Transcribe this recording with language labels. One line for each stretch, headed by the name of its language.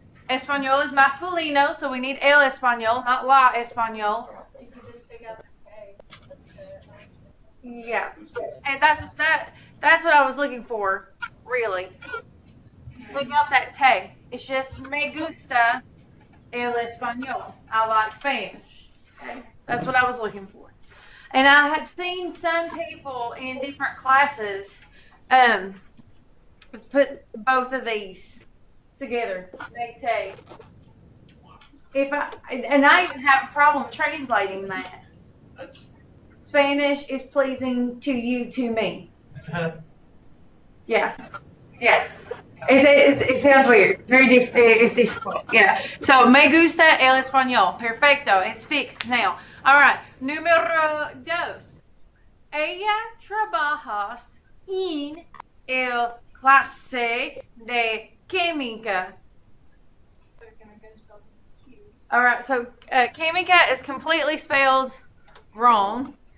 English: Español is masculino, so we need
Spanish: el español,
English: not
Spanish: la español.
English: You could just take out the K. Yeah. And that's what I was looking for, really. Take out that K. It's just
Spanish: me gusta el español.
English: I like Spanish. Okay. That's what I was looking for. And I have seen some people in different classes put both of these together. Mete. And I even have a problem translating that. Spanish is pleasing to you, to me. Yeah. Yeah. It sounds weird. It's difficult. Yeah. So,
Spanish: me gusta el español. Perfecto.
English: It's fixed now. All right.
Spanish: Número dos. Ella trabaja en el clase de química.
English: So chemical spelled Q. All right. So, química is completely spelled wrong.